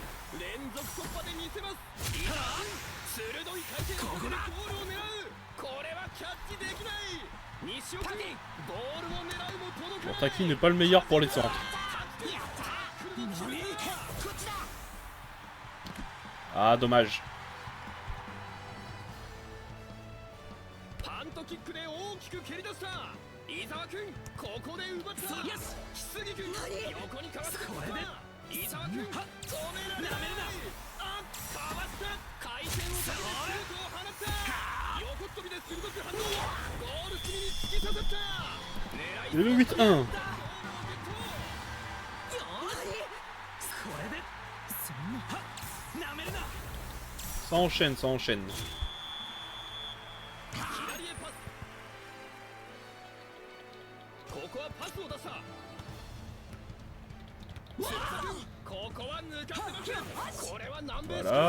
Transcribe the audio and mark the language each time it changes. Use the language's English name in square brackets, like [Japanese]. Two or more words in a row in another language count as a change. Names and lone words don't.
[Japanese] 連続突破で見せます。いいか鋭い回転をかけてゴールを狙う。これはキャッチできない。西岡にボールを狙うも届かない。 [French] Taki n'est pas le meilleur pour les centres. Ah, dommage. [Japanese] パントキックで大きく蹴り出した。伊沢君ここで奪った。よし木杉君横にかわしてこれで伊沢君止められない。あかわした回転をかけてシュートを放った。横っ飛びで鋭く反応。ゴール隅に突き刺さった。狙い [French] Le 8-1. Ça enchaîne, ça enchaîne. Voilà.